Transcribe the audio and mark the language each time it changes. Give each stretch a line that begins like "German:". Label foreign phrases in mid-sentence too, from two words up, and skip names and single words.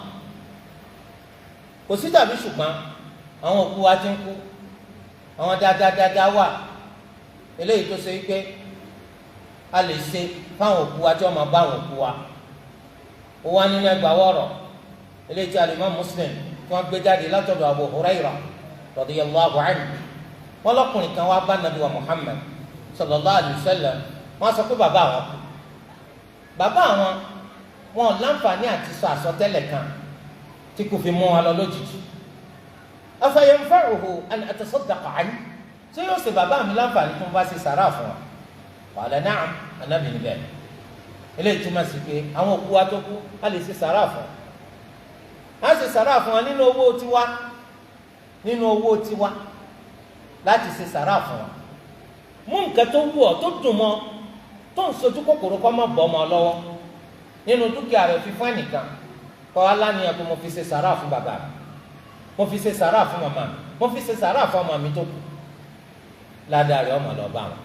Yoruba: kò sí tàbí ṣùgbọ́n àwọn òkú wa ti ń kú àwọn dáadáa wà eléyìí tó ṣe wípé a lè ṣe fáwọn òkú wa tí wọ́n máa bá àwọn òkú wa ó wá nínú ẹgbàá wọ̀rọ̀ eléyìí tí Al-Imam Muslim tí wọ́n gbé jáde látọ̀dọ̀ Abu Hurairah
Arabic: رضي الله عنه
Yoruba: wọ́n lọ́kùnrin kan wá bá Nabi wa Muhammad
Arabic: صلى الله عليه وسلم
Yoruba: wọ́n sọ pé bàbá àwọn kú bàbá àwọn wọn láǹfààní àti sọ àsọtẹ́lẹ̀ kan tí kò fi mú wọn lọ lójijì
Arabic: أفينفعه أن أتصدق عنه
Yoruba: ṣé yóò ṣe bàbá mi láǹfààní tó ń bá ṣe sàrà fún wa
Arabic: قال نعم
Yoruba: Ànábì ní bẹ́ẹ̀ eléyìí túmọ̀ sí pé àwọn òkú wa tó kú a lè ṣe sàrà fún wa a ṣe sàrà fún wa nínú owó tiwa láti ṣe sàrà fún wa mú nǹkan tó wù ọ́ tó dùn mọ́ tó ń sojú kòkòrò kọ́ mọ́ bọ́ ọmọ lọ́wọ́ nínú dúkìá rẹ̀ fífún ẹnìkan kọ́ aláníyàn pé mo fi ṣe sàrà fún bàbá mi mo fi ṣe sàrà fún màmá mi mo fi ṣe sàrà fún ọmọ mi tó kù ládàá rẹ̀ ọmọ lọ bá wọn.